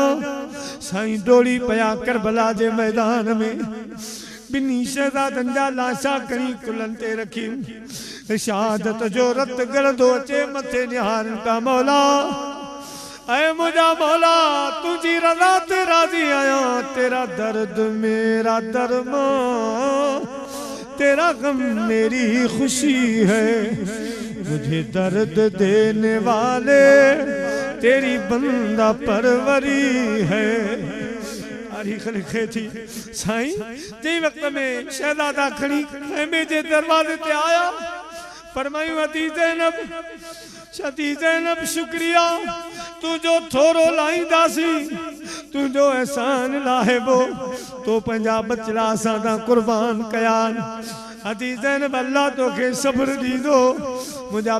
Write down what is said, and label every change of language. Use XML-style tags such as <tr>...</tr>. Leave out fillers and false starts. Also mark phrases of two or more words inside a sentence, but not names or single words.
<sd>साईं डोड़ी पया करबला जे मैदान में बिन्ही शहज़ादनि जा लाशा खणी कुलनि ते रखी शहादत जो रत गड़ंदो अचे मथे निहारनि का मौला ऐ मुझा मौला तुझी रज़ा ते राज़ी आया</sd> <ur>تیرا درد میرا درماں تیرا غم میری خوشی ہے مجھے درد دینے والے تیری بندہ پروری ہے.</ur> <sd>तारीख़ लिखे थी साईं जे वक्त में शहजादा खणी खेमे जे दरवाजे ते आया फरमायूं अती ज़ैनब शुक्रिया तुझो थोरो लाईंदासी तुझो एहसान लाहेबो तो पंहिंजा बचड़ा असां तां कुर्बान कया अती ज़ैनब अल्लाह तोखे सब्र दीदो मुझा</sd>